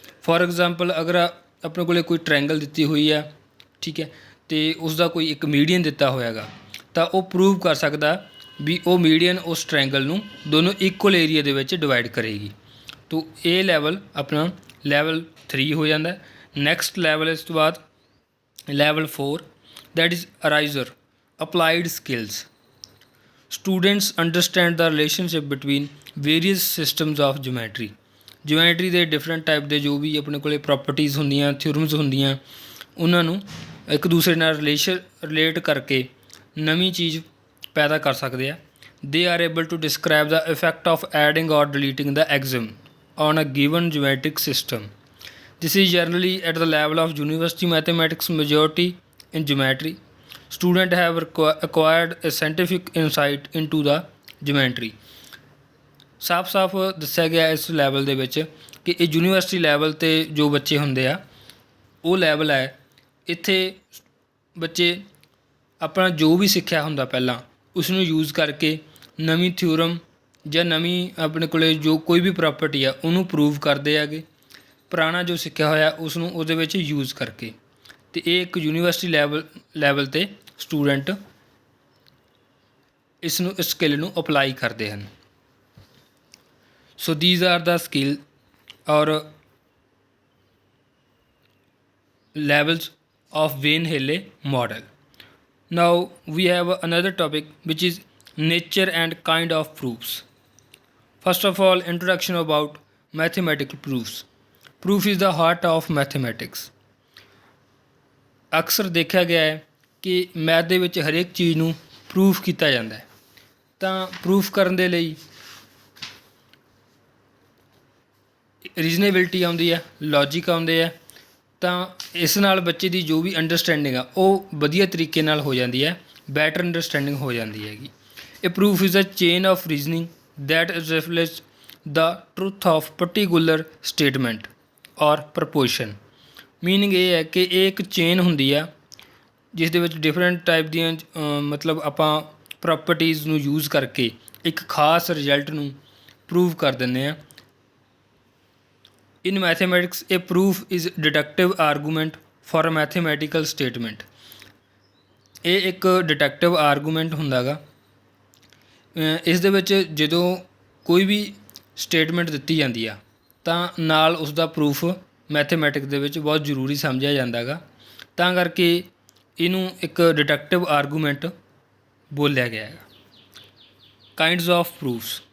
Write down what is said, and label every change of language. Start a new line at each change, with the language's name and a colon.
Punjabi: For example ਅਗਰ ਆਪਣੇ ਕੋਲ ਕੋਈ ਟ੍ਰਾਇੰਗਲ ਦਿੱਤੀ ਹੋਈ ਆ, ਠੀਕ ਹੈ, ਅਤੇ ਉਸ ਦਾ ਕੋਈ ਇੱਕ ਮੀਡੀਅਨ ਦਿੱਤਾ ਹੋਇਆ ਗਾ ਤਾਂ ਉਹ ਪ੍ਰੂਵ ਕਰ ਸਕਦਾ ਵੀ ਉਹ ਮੀਡੀਅਨ ਉਸ ਟ੍ਰਾਇੰਗਲ ਨੂੰ ਦੋਨੋਂ ਇਕੁਅਲ ਏਰੀਆ ਦੇ ਵਿੱਚ ਡਿਵਾਈਡ ਕਰੇਗੀ। ਤੋ ਇਹ ਲੈਵਲ ਆਪਣਾ ਲੈਵਲ 3 ਹੋ ਜਾਂਦਾ। ਨੈਕਸਟ ਲੈਵਲ ਇਸ ਤੋਂ ਬਾਅਦ level 4,
English: That is ਅਰਾਈਜ਼ਰ applied skills. Students understand the relationship between various systems of geometry।
Punjabi: Geometry ਦੇ ਡਿਫਰੈਂਟ ਟਾਈਪ ਦੇ ਜੋ ਵੀ ਆਪਣੇ ਕੋਲ ਪ੍ਰੋਪਰਟੀਜ਼ ਹੁੰਦੀਆਂ, ਥਿਊਰਮਸ ਹੁੰਦੀਆਂ, ਉਹਨਾਂ ਨੂੰ ਇੱਕ ਦੂਸਰੇ ਨਾਲ ਰਿਲੇਟ ਕਰਕੇ ਨਵੀਂ ਚੀਜ਼ ਪੈਦਾ ਕਰ ਸਕਦੇ ਆ।
English: They are able to describe the effect of adding or deleting the axiom on a given geometric system। This is generally at the level of university mathematics majority in geometry। Students have acquired a scientific insight into the geometry।
Punjabi: ਸਾਫ਼ ਦੱਸਿਆ ਗਿਆ ਇਸ level ਦੇ ਵਿੱਚ ਕਿ ਇਹ university level 'ਤੇ ਜੋ ਬੱਚੇ ਹੁੰਦੇ ਆ ਉਹ ਲੈਵਲ ਹੈ। ਇੱਥੇ ਬੱਚੇ ਆਪਣਾ ਜੋ ਵੀ ਸਿੱਖਿਆ ਹੁੰਦਾ ਪਹਿਲਾਂ ਉਸ ਨੂੰ ਯੂਜ਼ ਕਰਕੇ ਨਵੀਂ ਥਿਊਰਮ ਜਾਂ ਨਵੀਂ ਆਪਣੇ ਕੋਲ ਜੋ ਕੋਈ ਵੀ ਪ੍ਰੋਪਰਟੀ ਆ ਉਹਨੂੰ ਪ੍ਰੂਵ ਕਰਦੇ ਹੈਗੇ, ਪੁਰਾਣਾ ਜੋ ਸਿੱਖਿਆ ਹੋਇਆ ਉਸ ਨੂੰ ਉਹਦੇ ਵਿੱਚ ਯੂਜ਼ ਕਰਕੇ। ਅਤੇ ਇਹ ਇੱਕ ਯੂਨੀਵਰਸਿਟੀ ਲੈਵਲ 'ਤੇ ਸਟੂਡੈਂਟ ਇਸ ਸਕਿੱਲ ਨੂੰ ਅਪਲਾਈ ਕਰਦੇ ਹਨ।
English: So these are the skill or levels of Wayne Haley model। Now we have another topic which is nature and kind of proofs। First of all, introduction about mathematical proofs। Proof is the heart of mathematics।
Punjabi: ਅਕਸਰ ਦੇਖਿਆ ਗਿਆ ਹੈ ਕਿ math ਦੇ ਵਿੱਚ ਹਰੇਕ ਚੀਜ਼ ਨੂੰ ਪ੍ਰੂਫ ਕੀਤਾ ਜਾਂਦਾ ਹੈ। ਤਾਂ ਪ੍ਰੂਫ ਕਰਨ ਦੇ ਲਈ ਰੀਜ਼ਨੇਬਿਲਟੀ ਆਉਂਦੀ ਹੈ, ਲੌਜਿਕ ਆਉਂਦੇ ਆ। ਤਾਂ ਇਸ ਨਾਲ ਬੱਚੇ ਦੀ ਜੋ ਵੀ ਅੰਡਰਸਟੈਂਡਿੰਗ ਆ ਉਹ ਵਧੀਆ ਤਰੀਕੇ ਨਾਲ ਹੋ ਜਾਂਦੀ ਹੈ, ਬੈਟਰ ਅੰਡਰਸਟੈਂਡਿੰਗ ਹੋ ਜਾਂਦੀ ਹੈਗੀ।
English: ਇਹ proof is a chain of reasoning that reflects the truth of particular statement or proposition.
Punjabi: ਮੀਨਿੰਗ ਇਹ ਹੈ ਕਿ ਇਹ ਇੱਕ ਚੇਨ ਹੁੰਦੀ ਆ ਜਿਸ ਦੇ ਵਿੱਚ ਡਿਫਰੈਂਟ ਟਾਈਪ ਦੀਆਂ ਮਤਲਬ ਆਪਾਂ ਪ੍ਰੋਪਰਟੀਜ਼ ਨੂੰ ਯੂਜ਼ ਕਰਕੇ ਇੱਕ ਖਾਸ ਰਿਜ਼ਲਟ ਨੂੰ ਪ੍ਰੂਵ ਕਰ ਦਿੰਦੇ ਹਾਂ।
English: In mathematics, a proof is deductive argument for a mathematical statement।
Punjabi: ਇਹ ਇੱਕ ਡਿਡਕਟਿਵ ਆਰਗੂਮੈਂਟ ਹੁੰਦਾ ਗਾ। ਇਸ ਦੇ ਵਿੱਚ ਜਦੋਂ ਕੋਈ ਵੀ ਸਟੇਟਮੈਂਟ ਦਿੱਤੀ ਜਾਂਦੀ ਆ ਤਾਂ ਨਾਲ ਉਸ ਦਾ ਪ੍ਰੂਫ ਮੈਥੇਮੈਟਿਕਸ ਦੇ ਵਿੱਚ ਬਹੁਤ ਜ਼ਰੂਰੀ ਸਮਝਿਆ ਜਾਂਦਾ ਗਾ। ਤਾਂ ਕਰਕੇ ਇਹਨੂੰ ਇੱਕ ਡਿਡਕਟਿਵ ਆਰਗੂਮੈਂਟ ਬੋਲਿਆ ਗਿਆ ਹੈਗਾ।
English: Kinds of proofs.